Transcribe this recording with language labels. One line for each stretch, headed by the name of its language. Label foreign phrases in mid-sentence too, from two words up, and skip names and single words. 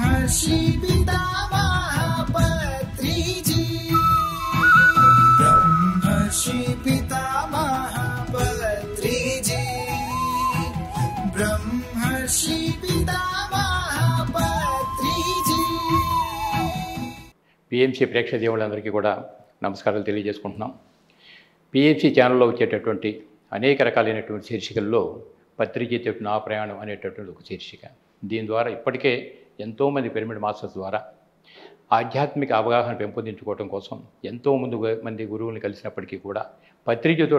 Telugu: ब्रह्मर्षि पितामह पत्रिजी ब्रह्मर्षि पितामह पत्रिजी ब्रह्मर्षि पितामह पत्रिजी। పిఎంసి ప్రేక్షక దేవుళ్ళందరికీ కూడా నమస్కారాలు తెలియజేసుకుంటున్నాం. పిఎంసి ఛానల్లో వచ్చేటటువంటి అనేక రకాలైనటువంటి శీర్షికల్లో పత్రిజీ నా ప్రయాణం అనేటటువంటి ఒక శీర్షిక. దీని ద్వారా ఇప్పటికే ఎంతోమంది
English: pyramid masters
Telugu: ద్వారా ఆధ్యాత్మిక అవగాహన పెంపొందించుకోవడం కోసం మంది గురువులను కలిసినప్పటికీ కూడా పత్రిజీతో